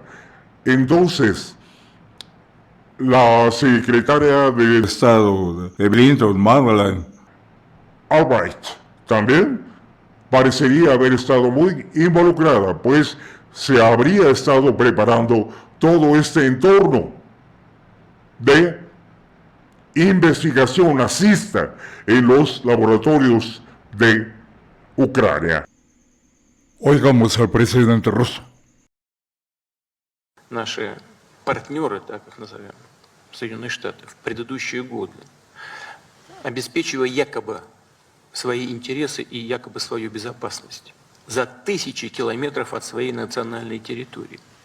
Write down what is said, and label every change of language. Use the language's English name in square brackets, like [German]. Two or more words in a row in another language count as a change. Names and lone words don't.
[Spanish] Entonces, la secretaria de Estado de Clinton, Madeleine Albright, también parecería haber estado muy involucrada, pues se habría estado preparando todo este entorno de investigación nazista en los laboratorios de Ucrania. Oigamos al presidente ruso. [Russian] Наши партнеры, так их назовем, Соединенные Штаты, в предыдущие годы, обеспечивая якобы свои интересы и якобы свою безопасность за тысячи километров от своей национальной территории.